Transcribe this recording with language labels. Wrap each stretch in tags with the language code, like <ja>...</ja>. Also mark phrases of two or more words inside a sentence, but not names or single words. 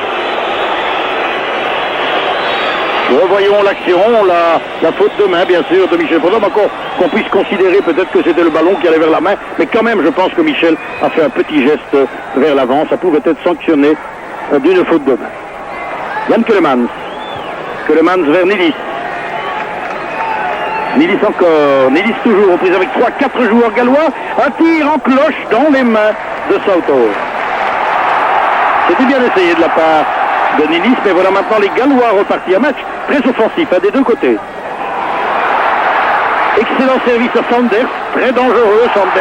<fr>Nous revoyons l'action, la faute de main, bien sûr, de Michel Poidom. Encore qu'on puisse considérer peut-être que c'était le ballon qui allait vers la main. Mais quand même, je pense que Michel a fait un petit geste vers l'avant. Ça pouvait être sanctionné d'une faute de main. Jan Keulemans. Keulemans vers Nilis. Nilis encore. Nilis toujours, reprise avec 3-4 joueurs gallois. Un tir en cloche dans les mains de Southall. C'était bien essayé de la part de Nilis, mais voilà maintenant les Gallois repartis. Un match très offensif, des deux côtés. Excellent service à Sanders, très dangereux Sanders.</fr>